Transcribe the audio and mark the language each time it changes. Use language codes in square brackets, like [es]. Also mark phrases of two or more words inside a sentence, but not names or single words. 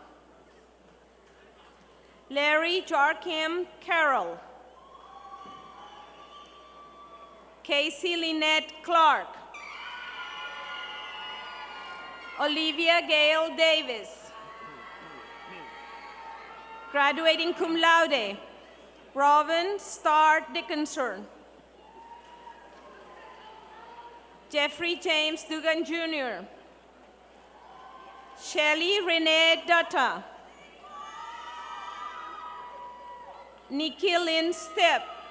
[en] Larry Joachim Carroll. Casey Lynette Clark. Olivia Gail Davis. Graduating [la] cum laude, [en] Robin Starr Dickinson. Jeffrey James Dugan Jr. Shelley Renee Dutta. Nikki Lynn Stepp.